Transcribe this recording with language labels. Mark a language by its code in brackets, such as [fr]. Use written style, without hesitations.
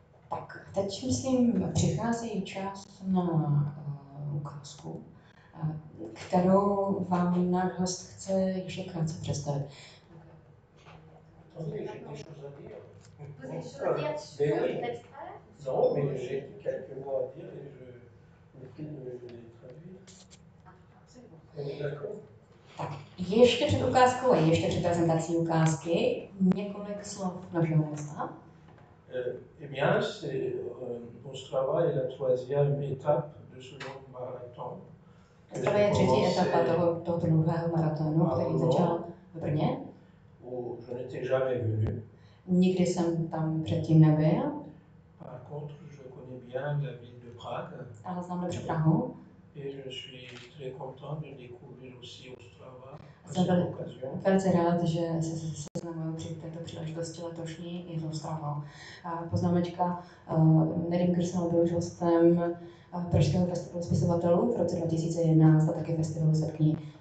[cs] Tak, teď myslím, přichází čas na ukázku, kterou vám náš host chce ještě krátce představit. [fr] Attendez, j'ai des choses à dire. Vous avez des choses à dire sur l'extrait? Non, mais j'ai quelques mots à dire et je me prie de les traduire. On est d'accord? [cs] Tak, ještě před ukázkou a ještě před prezentací ukázky několik slov našeho hosta. [fr] Eh bien, Ostrava est la 3e étape de ce long marathon. [cs] Ostrava je 3. etapa tohoto dlouhého maratonu, který začal v Brně. [fr] Où je n'étais jamais venu. [cs] Nikdy jsem tam předtím nebyl. [fr] Par contre, je connais bien la ville de Prague. [cs] Ale znám dobře Prahu. [fr] Et je suis très content de découvrir aussi Ostrava. [cs] Jsem velice rád, že se seznamuju při této příležitosti letošní i s Ostravou. Poznámečka, Nedim Gürsel byl už hostem Pražského festivalu spisovatelů v roce 2011 a také festivalu Setkní.